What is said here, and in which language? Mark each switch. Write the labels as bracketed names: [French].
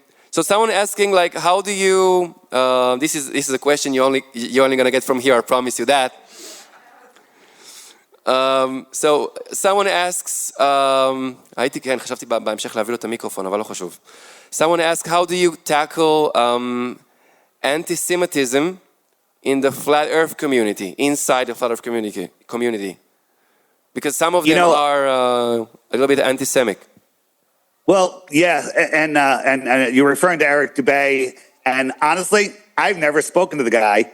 [English] So someone asking like, how do you, this is a question you're only going to get from here, I promise you that. So someone asks, [Hebrew] חשבתי בהמשך להביא לו את המיקרופון, אבל לא חשוב. [English] Someone asks, how do you tackle anti-Semitism in the flat earth community, inside the flat earth community? Because some of them are a little bit anti-Semitic. Well, yeah, and you're referring to Eric Dubay, and honestly, I've never spoken to the guy.